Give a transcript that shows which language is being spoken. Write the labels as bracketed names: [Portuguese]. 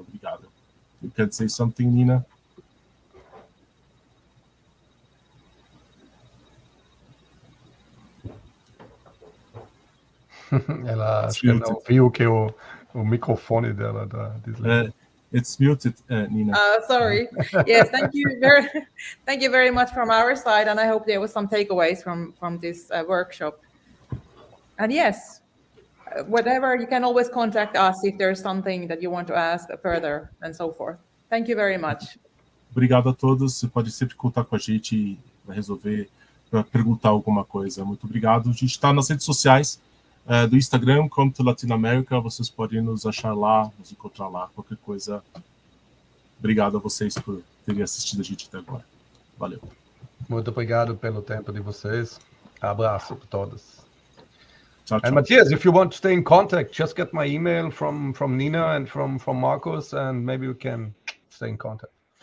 [Portuguese] Obrigado. [English] You can say something, Nina? [Portuguese] Ela acho que não viu que o microfone dela tá desligado. [English] It's muted, Nina. Sorry. Yes, thank you very much from our side, and I hope there was some takeaways from this workshop. And yes, whatever, you can always contact us if there's something that you want to ask further and so forth. Thank you very much. [Portuguese] Obrigado a todos. Você pode sempre contar com a gente e vai resolver, para perguntar alguma coisa. Muito obrigado. A gente está nas redes sociais do Instagram, Come to Latin America. Vocês podem nos achar lá, nos encontrar lá, qualquer coisa. Obrigado a vocês por terem assistido a gente até agora. Valeu. Muito obrigado pelo tempo de vocês. Abraço para todos. Tchau, tchau. [English] And Matthias, if you want to stay in contact, just get my email from Nina and from Marcus, and maybe we can stay in contact.